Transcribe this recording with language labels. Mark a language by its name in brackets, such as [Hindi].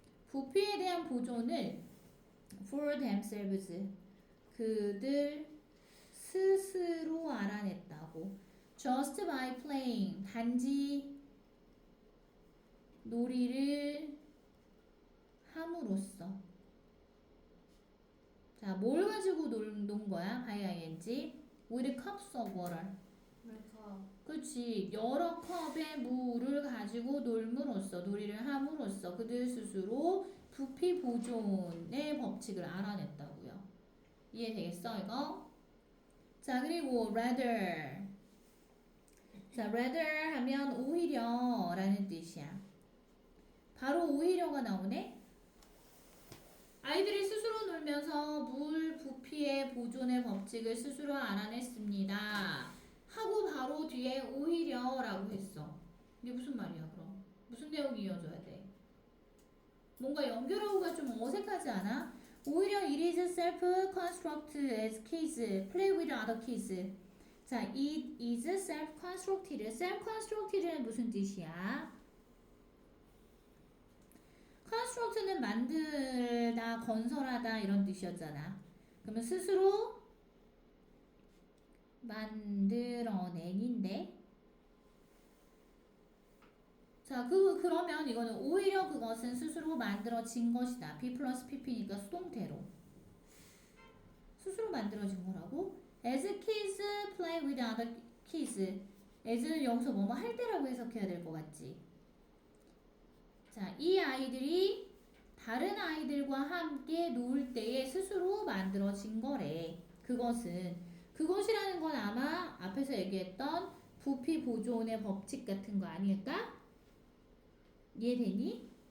[Korean] 부피에 대한 보존을 for themselves 그들 스스로 알아냈다고. just by playing 단지 놀이를 함으로써. 자, 뭘 가지고 논 거야? [English] by ing with cups of water. [Korean] 그렇지. 여러 컵의 물을 가지고 놀므로써 놀이를 함으로써 그들 스스로 부피 보존의 법칙을 알아냈다고요. 이해되겠어 이거? 자, 그리고 rather. 자, rather 하면 오히려 라는 뜻이야. 바로 오히려가 나오네. 아이들이 스스로 놀면서 물 부피의 보존의 법칙을 스스로 알아냈습니다. 하고 바로 뒤에 오히려 라고 했어. 이게 무슨 말이야 그럼? 무슨 내용이 이어져야 돼? 뭔가 연결하고가 좀 어색하지 않아? [English] 오히려 it is self-constructed as kids play with other kids. 자, it is self-constructed. [Korean] self-constructed는 무슨 뜻이야? construct는 만들다, 건설하다 이런 뜻이었잖아. 그러면 스스로 만들어낸인데 자, 그러면 이거는 오히려 그것은 스스로 만들어진 것이다. B 플러스 PP니까 수동태로. 스스로 만들어진 거라고? [English] As kids play with other kids. [Korean] as는 여기서 뭐뭐 할 때라고 해석해야 될 것 같지? 자, 이 아이들이 다른 아이들과 함께 놀 때에 스스로 만들어진 거래. 그것이라는 건 아마 앞에서 얘기했던 부피 보존의 법칙 같은 거 아닐까? 이해되니?